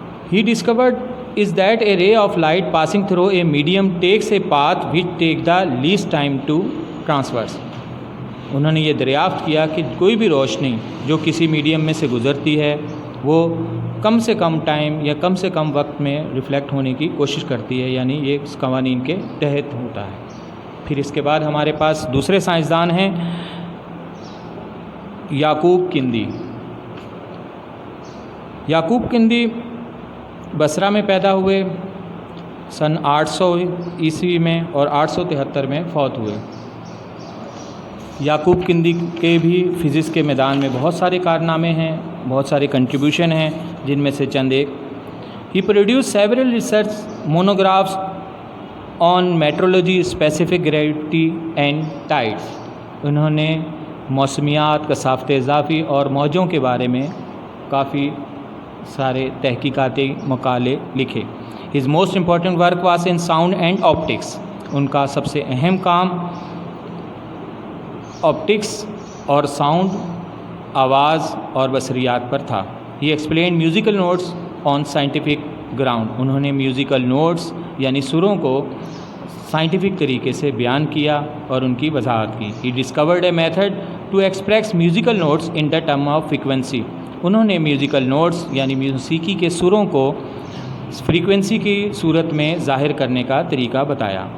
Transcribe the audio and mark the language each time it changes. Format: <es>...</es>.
<en>He discovered is that a ray of light passing through a medium takes a path which takes the least time to traverse.</en> <ur>انہوں نے یہ دریافت کیا کہ کوئی بھی روشنی جو کسی میڈیم میں سے گزرتی ہے وہ کم سے کم ٹائم یا کم سے کم وقت میں ریفلیکٹ ہونے کی کوشش کرتی ہے، یعنی یہ اس قوانین کے تحت ہوتا ہے. پھر اس کے بعد ہمارے پاس دوسرے سائنسدان ہیں یعقوب کندی. یعقوب کندی بصرہ میں پیدا ہوئے، سن 800 عیسوی میں اور 873 میں فوت ہوئے. یعقوب کندی کے بھی فزکس کے میدان میں بہت سارے کارنامے ہیں، بہت سارے کنٹریبیوشن ہیں، جن میں سے چند ایک.</ur> <en>He produced several research monographs on meteorology, specific gravity and tides.</en> <ur>انہوں نے موسمیات، کثافت اضافی اور موجوں کے بارے میں کافی سارے تحقیقاتی مقالے لکھے.</ur> <en>His most important work was in sound and optics.</en> <ur>ان کا سب سے اہم کام آپٹکس اور ساؤنڈ، آواز اور بصریات پر تھا.</ur> <en>He explained musical notes on scientific ground.</en> <ur>انہوں نے میوزیکل نوٹس یعنی سروں کو سائنٹیفک طریقے سے بیان کیا اور ان کی وضاحت کی.</ur> <en>He discovered a method to express musical notes in the term of frequency.</en> <ur>انہوں نے میوزیکل نوٹس یعنی موسیقی کے سروں کو فریکوینسی کی صورت میں ظاہر کرنے کا طریقہ بتایا.</ur>